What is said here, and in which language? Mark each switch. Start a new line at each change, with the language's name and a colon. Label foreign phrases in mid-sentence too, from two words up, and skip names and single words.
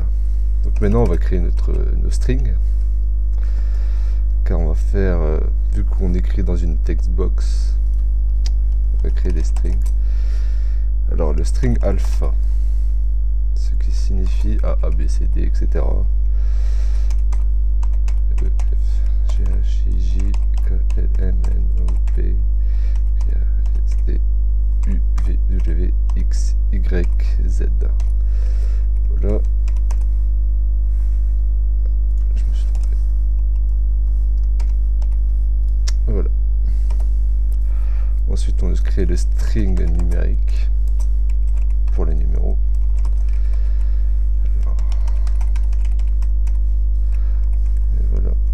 French: Donc maintenant on va créer nos strings, car on va faire, vu qu'on écrit dans une textbox, on va créer des strings. Alors le string alpha, ce qui signifie A, A, B, C, D, etc. E, F, G, H, I, J, K, L, M, N, O, P, Q, R, S, T, U, V, W, X, Y, Z. Voilà. Je me suis trompé. Voilà. Ensuite, on crée le string numérique pour les numéros. Alors. Et voilà.